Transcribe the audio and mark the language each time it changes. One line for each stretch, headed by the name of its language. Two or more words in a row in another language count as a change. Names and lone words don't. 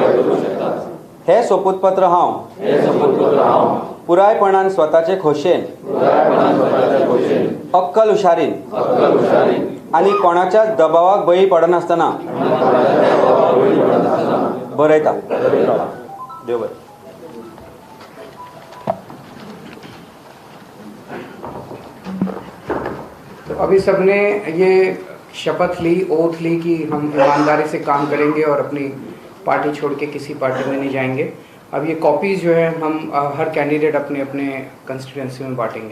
Konkani: हे सोपूतपत्र हांव पुरायपणान स्वताचे खोशेन अक्कल हुशारीन आनी कोणाच्याच दबावाक बळी पडनासतना बरयता. देव बरें.
Hindi: तो अभी सबने ये शपथ ली, ओथ ली कि हम ईमानदारी से काम करेंगे और अपनी पार्टी छोड़ के किसी पार्टी में नहीं जाएंगे. अब ये कॉपीज़ जो है हम हर कैंडिडेट अपने अपने कंस्टिट्यूंसी में बांटेंगे.